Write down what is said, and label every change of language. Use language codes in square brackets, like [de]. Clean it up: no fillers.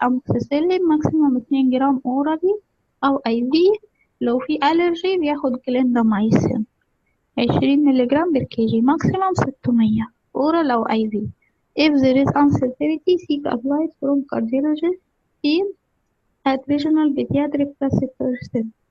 [en] amoxicillin maximum 2 [ar] جرام [en] orally [ar] أو [en] IV. [ar] لو في allergy بياخد clindamycin 20 ملغ بر كي جي [en] maximum 600 oral [ar] أو IV. [en] if there is uncertainty seek advice from cardiologist team at regional pediatric research center.